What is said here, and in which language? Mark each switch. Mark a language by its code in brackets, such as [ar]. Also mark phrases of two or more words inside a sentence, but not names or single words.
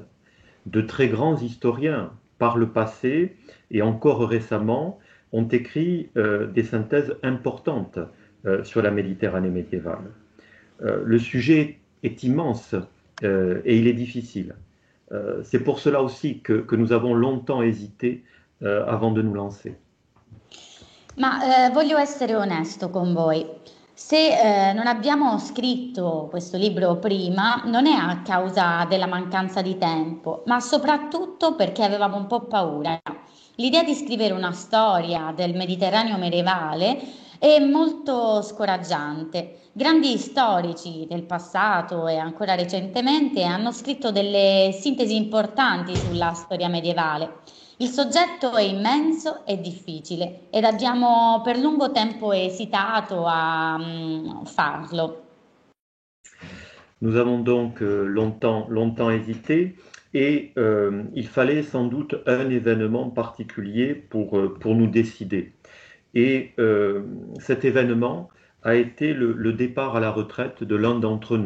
[fr] De très grands historiens, par le passé et encore récemment, ont écrit des synthèses importantes sur la Méditerranée médiévale. Le sujet est immense et il est difficile. C'est pour cela aussi que nous avons longtemps hésité avant de nous lancer. [it] Ma voglio essere onesto con voi. Se non abbiamo scritto questo libro prima, non è a causa della mancanza di tempo, ma soprattutto perché avevamo un po' paura. L'idea di scrivere una storia del Mediterraneo medievale è molto scoraggiante. Grandi storici del passato e ancora recentemente hanno scritto delle sintesi importanti sulla storia medievale. Il soggetto è immenso e difficile ed abbiamo per lungo tempo esitato a farlo. [fr] Nous avons donc longtemps hésité et il fallait sans doute un événement particulier pour nous décider. Et cet événement a été le départ à la retraite de l'un d'entre nous.